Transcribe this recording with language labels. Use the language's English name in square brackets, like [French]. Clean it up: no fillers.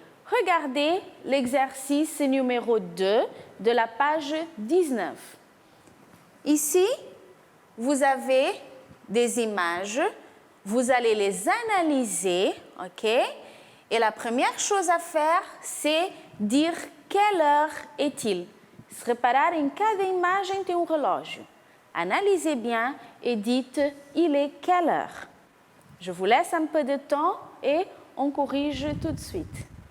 [French] Regardez l'exercice numéro 2 de la page 19. Ici, vous avez des images. Vous allez les analyser, OK? Et la première chose à faire, c'est dire quelle heure est-il. [Portuguese] Se reparar, em cada imagem tem relógio. [French] Analysez bien et dites il est quelle heure. Je vous laisse un peu de temps et on corrige tout de suite.